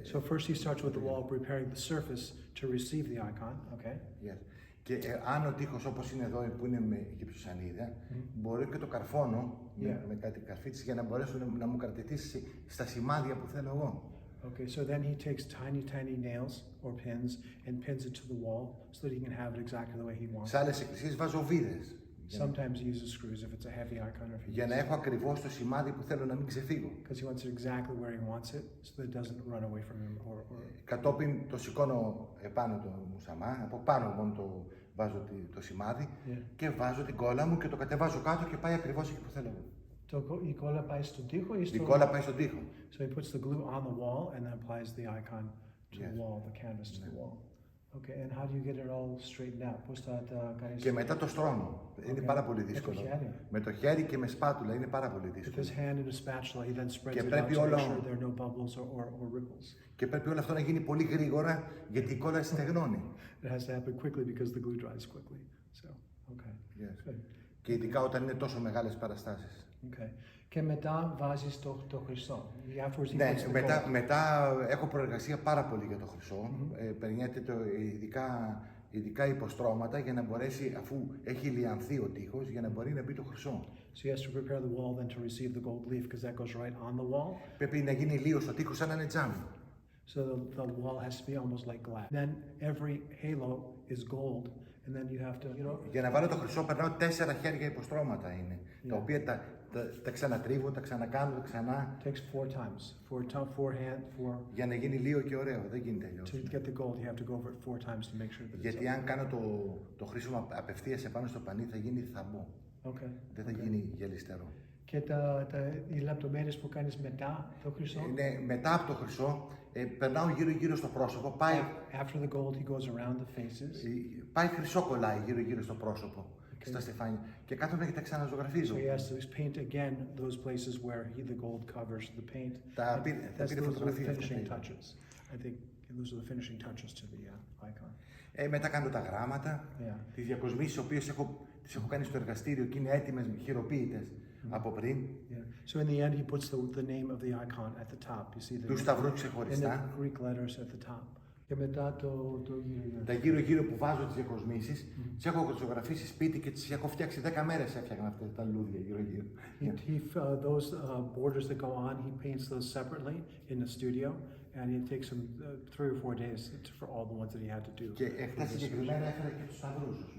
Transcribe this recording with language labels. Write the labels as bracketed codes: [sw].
[en] So first he starts with the wall, preparing the surface to receive the icon. Okay. Yes. [el] Και αν ο τοίχος όπως είναι εδώ που είναι με γυψοσανίδα, μπορώ και το καρφώνω με κάτι καρφίτσες για να μπορέσω να μου κρατηθήσει στα σημάδια που θέλω εγώ. [en] Okay, so then he takes tiny nails or pins and pins it to the wall so that he can have it exactly the way he wants. [el] Σε άλλες εκκλησίες βάζω βίδες. [en] Sometimes he uses screws if it's a heavy icon. [el] Για να έχω ακριβώς το σημάδι που θέλω να μην ξεφύγω. [en] Because he wants it exactly where he wants it, so that it doesn't run away from him. [el] Κατόπιν το σηκώνω επάνω το μουσαμά, από πάνω μόνο το βάζω το σημάδι και βάζω την κόλλα μου και το κατεβάζω κάτω και πάει ακριβώς εκεί που θέλω. Η κόλλα πάει στον τοίχο ή η κόλλα πάει στον τοίχο. [en] So he puts the glue on the wall and then applies the icon to the wall, the canvas to the wall. Okay, and how do you get it all straightened out? [el] Πώς τα κάνεις? Και μετά το στρώνω. Είναι πάρα πολύ δύσκολο. Με το χέρι και με σπάτουλα είναι πάρα πολύ δύσκολο. [en] With his hand and a spatula, he then spreads it out to make sure there are no bubbles or ripples. [el] Και πρέπει όλο αυτό να γίνει πολύ γρήγορα γιατί η κόλλα στεγνώνει. [en] It has to happen quickly because the glue dries quickly. So, okay. Yes. [el] Και ειδικά όταν είναι τόσο μεγάλες παραστάσεις. [en] Okay. [el] Και μετά βάζεις το χρυσό. Ναι, μετά έχω προεργασία πάρα πολύ για το χρυσό. Περνιέται ειδικά υποστρώματα για να μπορέσει, αφού έχει λιανθεί ο τοίχος, για να μπορεί να μπει το χρυσό. [en] So he has to prepare the wall then to receive the gold leaf because that goes right on the wall. [el] Πρέπει να γίνει λίος στο τοίχος σαν να είναι τζάμι. [en] So the wall has to be almost like glass. Then every halo is gold, and then you have to, [el] Για να βάλω το χρυσό περνάω 4 χέρια υποστρώματα είναι, τα οποία τα ξανατρίβω, τα ξανακάνω, ξανά. [en] Takes 4 times, 4 hand. [el] Για να γίνει λίγο και ωραίο, δεν γίνεται αλλιώς. [en] To get the gold, you have to go over it 4 times to make sure that. [el] Γιατί αν κάνω το χρήσιμο απευθείας επάνω στο πανί θα γίνει θαμπό. [en] Okay. [el] Δεν θα γίνει γυαλιστερό. Και οι λεπτομέρειες που κάνεις μετά το χρυσό. Ναι, μετά από το χρυσό, περνάω γύρω-γύρω στο πρόσωπο. [en] After the gold, he goes around the faces. [el] Πάει χρυσό κολλάει γύρω-γύρω στο πρόσωπο, στα στεφάνια. Και κάτω να τα ξαναζωγραφίζω. [en] So he has to paint again those places where the gold covers the paint. Those are the finishing touches. I think those are the finishing touches to the icon. [el] Μετά κάνω τα γράμματα, τις διακοσμήσεις, οι οποίες τις έχω κάνει στο εργαστήριο και είναι έτοιμες, χειροποίητες από πριν. [en] So in the end, he puts the name of the icon at the top. You see [el] Τους σταυρούς ξεχωριστά. [en] the Greek letters at the top. [el] Και μετά τα γύρω-γύρω που βάζω τις διακοσμήσεις, τις έχω ζωγραφίσει σπίτι και τις έχω φτιάξει 10 μέρες έφτιαχνα αυτά τα λουλούδια γύρω-γύρω. [en] Those borders that go on, he paints those separately in the studio, and it takes him 3 or 4 days for all the ones that he had to do. [el] Και χθες συγκεκριμένα έφερα και τους σταυρούς.